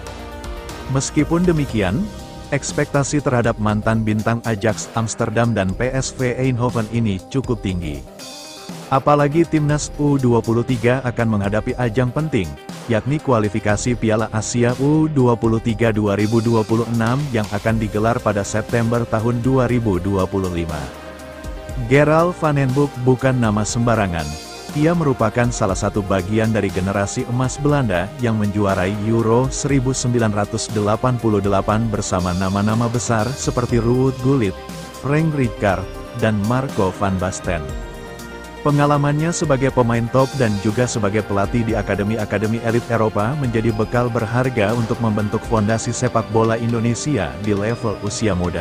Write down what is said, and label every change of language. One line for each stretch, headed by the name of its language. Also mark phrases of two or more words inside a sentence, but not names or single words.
Indonesian: Meskipun demikian, ekspektasi terhadap mantan bintang Ajax Amsterdam dan PSV Eindhoven ini cukup tinggi. Apalagi timnas U23 akan menghadapi ajang penting, yakni kualifikasi Piala Asia U23 2026 yang akan digelar pada September tahun 2025. Gerald van den Boek bukan nama sembarangan. Ia merupakan salah satu bagian dari generasi emas Belanda yang menjuarai Euro 1988 bersama nama-nama besar seperti Ruud Gullit, Frank Rijkaard, dan Marco van Basten. Pengalamannya sebagai pemain top dan juga sebagai pelatih di akademi-akademi elit Eropa menjadi bekal berharga untuk membentuk fondasi sepak bola Indonesia di level usia muda.